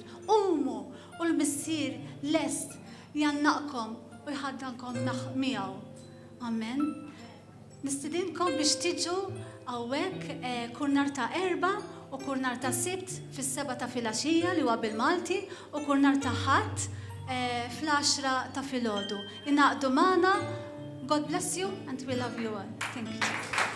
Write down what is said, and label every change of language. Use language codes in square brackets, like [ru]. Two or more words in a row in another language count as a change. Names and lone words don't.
[mt] Qumu u l-missier lest jannaqkom u jħaddankom miegħu. Amen. Nistidinkom biex tiġu hawnhekk kull nhar ta' Erba' u kull nhar ta' Sibt fis-7 ta' filgħaxija li huwa bil-Malti u kull nhar ta' Ħadd fl-10 ta' filgħodu. Inaqdu magħna. [en] God bless you and we love you all. Thank you.